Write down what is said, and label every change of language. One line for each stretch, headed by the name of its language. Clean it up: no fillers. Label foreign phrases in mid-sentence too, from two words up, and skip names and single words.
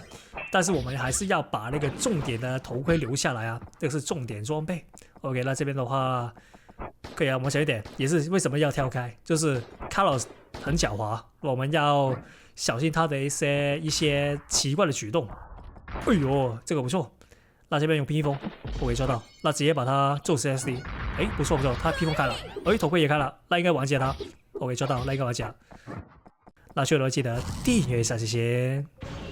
Chinese: 但是我們還是要把那個重點的頭盔留下來啊，這個是重點裝備。OK， 那這邊的話可以啊，我們小一點，也是為什麼要跳開，就是卡洛斯很狡猾，我們要小心他的一些奇怪的舉動。哎呦，這個不錯。那這邊用披風，我可以抓到，那直接把它做 CSD，哎，不錯，他披風開了，哎，頭盔也開了，那應該完結他，我可以抓到，那應該完結了。那最後記得訂閱一下，謝謝。